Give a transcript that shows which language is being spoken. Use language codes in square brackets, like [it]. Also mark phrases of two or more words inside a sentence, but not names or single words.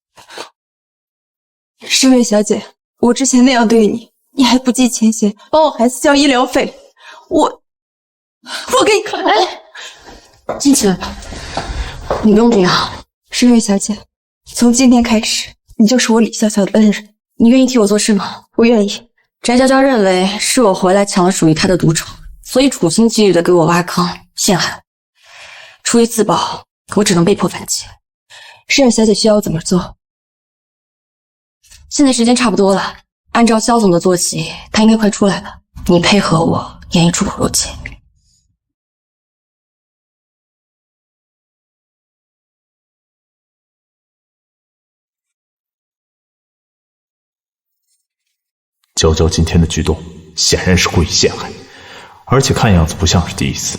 [zh] 盛月小姐，我之前那樣對你，你還不計前嫌，幫我孩子交醫療費，我給你看。哎，進去。你不用這樣，盛月小姐，從今天開始，你就是我李笑笑的恩人。你願意替我做事嗎？不願意。翟嬌嬌認為是我回來搶了屬於她的獨寵，所以處心積慮的給我挖坑陷害我。出於自保，我只能被迫反擊。盛月小姐需要我怎麼做？現在時間差不多了，按照肖總的作息，他應該快出來了。你配合我演一出苦肉計。娇娇今天的舉動顯然是故意陷害，而且看樣子不像是第一次。